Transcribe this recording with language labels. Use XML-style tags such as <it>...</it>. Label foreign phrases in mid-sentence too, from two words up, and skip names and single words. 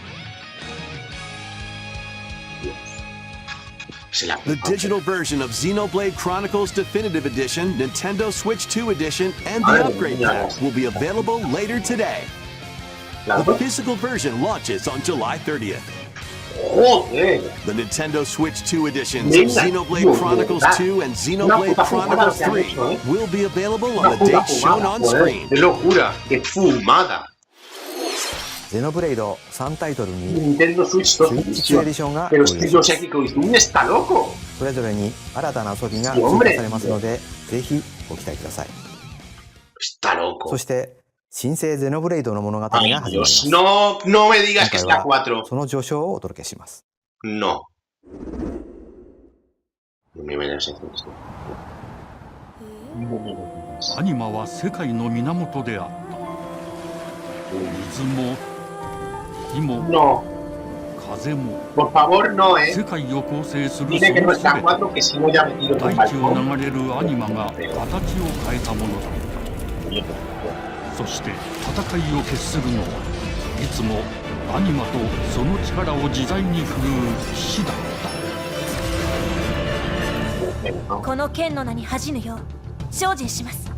<en>The digital version of Xenoblade Chronicles Definitive Edition, Nintendo Switch 2 Edition, and the upgrade pack will be available later today. The physical version launches on July 30th. The Nintendo Switch 2 editions of Xenoblade Chronicles 2 and Xenoblade Chronicles 3 will be available on the date shown on screen.</en> <es>¡Qué locura! ¡Qué fumada!</es> <ja>ゼノブレイド3タイトルに Nintendo Switch 2 Switch エディションが</ja> <es>Pero</es> <ja>ご</ja> <es>es</es> <ja>用</ja> <es>que</es> <ja>意し</ja> <es>yo</es> <ja>ます</ja> <es>sé que Koizumi está loco.</es> <ja>それぞれに新たな遊びが追加されますのでぜひご期待ください</ja> <es>Está loco.</es> <ja>そして新生ゼノブレイドの物語が始まります</ja> <es>Dios, no, no me digas que</es> <ja>今</ja> <es>es</es> <ja>回</ja> <es>la</es> <ja>は</ja> <es>4.</es> <ja>その序章をお届けします</ja> <es>No. No me vayas a decir esto.</es> <ja>アニマは世界の源であった水も火も</ja> <es>No.</es> <ja>風も</ja> <es>Por favor, no,</es> <ja>世界を構成する</ja> <es>Dile que</es> <ja>そ</ja> <es>no</es> <ja>の</ja> <es>es</es> <ja>全</ja> <es>la</es> <ja>て</ja> <es>4, que si no ya me tiro por el</es> <ja>大地を</ja> <es>balcón.</es> <ja>流れるアニマが形を変えたものだそして戦いを決するのはいつもアニマとその力を自在に振るう騎士だったこの剣の名に恥じぬよう精進します。</ja>